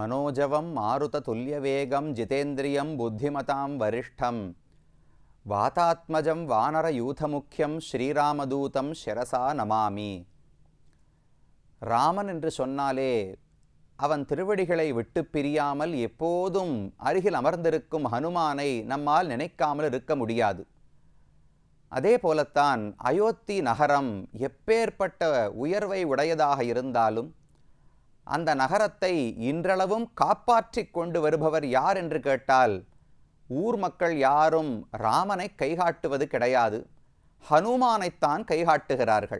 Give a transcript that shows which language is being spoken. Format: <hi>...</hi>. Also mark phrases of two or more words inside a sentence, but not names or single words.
<sa>मनोजवं मारुततुल्यवेगं जितेन्द्रियं बुद्धिमतां वरिष्ठं वातात्मजं वानरयूथमुख्यं श्रीरामदूतं शिरसा नमामि.</sa> <ta>ராமன் என்று சொன்னாலே அவன் திருவடிகளை விட்டு பிரியாமல் எப்போதும் அருகில் அமர்ந்திருக்கும் ஹனுமானை நம்மால் நினைக்காமல் இருக்க முடியாது. அதே போலத்தான் அயோத்தி நகரம் எப்பேற்பட்ட உயர்வை உடையதாக இருந்தாலும் அந்த நகரத்தை இன்றளவும் காப்பாற்றி கொண்டு வருபவர் யார் என்று கேட்டால் ஊர் மக்கள் யாரும் ராமனை கைகாட்டுவது கிடையாது, ஹனுமானைத்தான் கைகாட்டுகிறார்கள்.</ta>